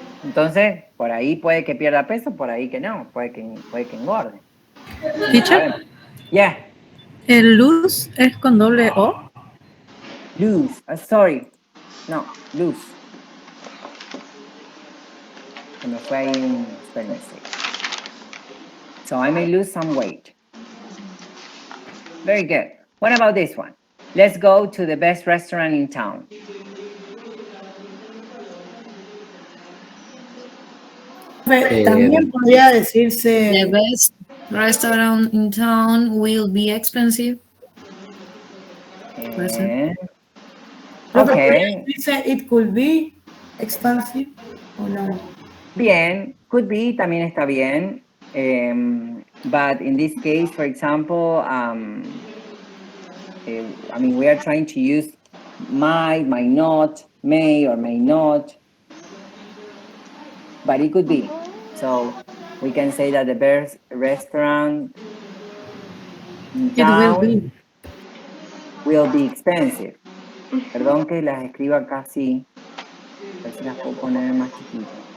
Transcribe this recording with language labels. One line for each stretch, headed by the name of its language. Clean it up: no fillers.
Spanish: Entonces, por ahí puede que pierda peso, por ahí que no, puede que engorde.
English: Teacher, Yeah.
Spanish: ¿el luz es con doble O?
English: Lose, sorry. No, lose.
Spanish: Se me fue ahí un
English: spelling mistake. So I may lose some weight. Very good. What about this one? Let's go to the best restaurant in town.
Spanish: También podría decirse.
English: The best restaurant in town will be expensive. Okay.
Spanish: Dice
English: it could be expensive
Spanish: o no. Bien,
English: could be
Spanish: también está bien.
English: But in this case, for example, I mean, we are trying to use might not, may or may not, but it could be. So we can say that the best restaurant in town will be expensive.
Spanish: Perdón que las escriba acá así, a ver si las puedo poner más chiquitas.